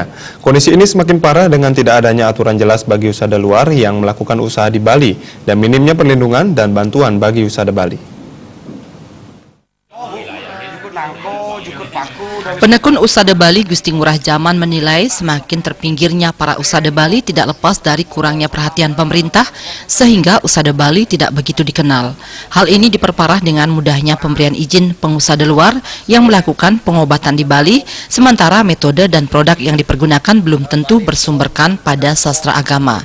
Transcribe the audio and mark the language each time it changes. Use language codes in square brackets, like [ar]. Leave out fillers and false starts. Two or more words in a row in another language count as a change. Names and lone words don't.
[id] Kondisi ini semakin parah dengan tidak adanya aturan jelas bagi usada luar yang melakukan usaha di Bali dan minimnya perlindungan dan bantuan bagi usada Bali. Penekun usada Bali Gusti Ngurah Jaman menilai semakin terpinggirnya para usada Bali tidak lepas dari kurangnya perhatian pemerintah sehingga usada Bali tidak begitu dikenal. Hal ini diperparah dengan mudahnya pemberian izin pengusada luar yang melakukan pengobatan di Bali, sementara metode dan produk yang dipergunakan belum tentu bersumberkan pada sastra agama.